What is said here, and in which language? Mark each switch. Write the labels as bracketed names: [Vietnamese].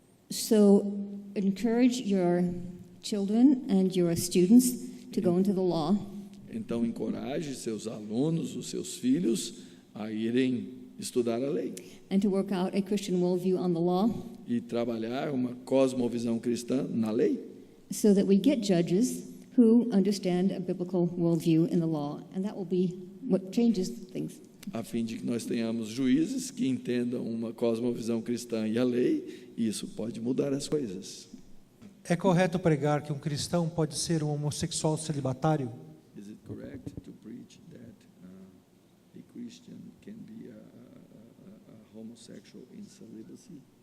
[English] So encourage your children and your students to go into the law. [Portuguese] Então, encoraje seus alunos, os seus filhos, a irem estudar a lei [English] And to work out a Christian worldview on the law [Portuguese] e trabalhar uma cosmovisão cristã na lei, [English] so that we get judges who understand a biblical worldview in the law. And that will be what changes things. [Portuguese] a fim de que nós tenhamos juízes que entendam uma cosmovisão cristã e a lei, e isso pode mudar as coisas. É correto pregar que um cristão pode ser um homossexual celibatário? [English] Is it correct to preach that a Christian can be a homosexual in celibacy?